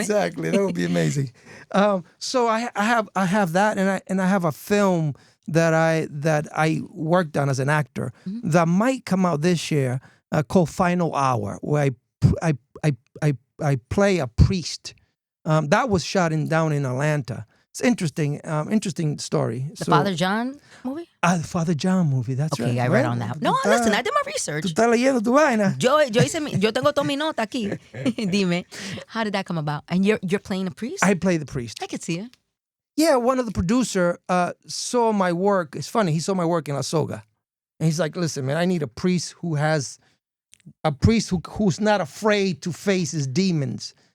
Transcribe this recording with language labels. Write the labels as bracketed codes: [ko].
[en] Exactly, that would be amazing. So I have that, and I have a film that I worked on as an actor that might come out this year called Final Hour, where I play a priest. That was shot down in Atlanta. It's interesting story. The Father John movie? The Father John movie, that's right. Okay, I read on that. No, listen, I did my research. [es] Tú estás leyendo tu vaina. Yo tengo toda mi nota aquí. Dime, [en] how did that come about? And you're playing a priest? I play the priest. I could see it. Yeah, one of the producer saw my work. It's funny, he saw my work in La Soga. And he's like, listen, man, I need a priest who's not afraid to face his demons.